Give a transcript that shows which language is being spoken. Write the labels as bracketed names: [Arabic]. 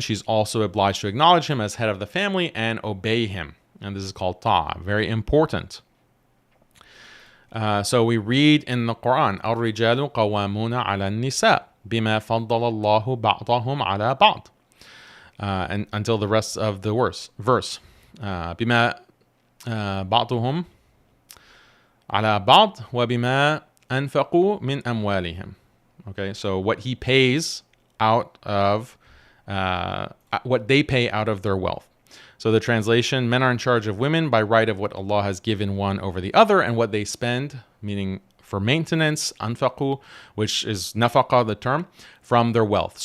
[English] She's also obliged to acknowledge him as head of the family and obey him. And this is called ta'a, very important. So we read in the Quran, [Arabic] الرجال قوامون على النساء بما فضل الله بعضهم على بعض, [English] and until the rest of the verse. [Arabic] بما بعضهم على بعض وبما أنفقوا من أموالهم. [English] Okay, so what he pays out of, what they pay out of their wealth. So the translation, men are in charge of women by right of what Allah has given one over the other and what they spend, meaning for maintenance, anfaqu, which is nafaqah, the term, from their wealth.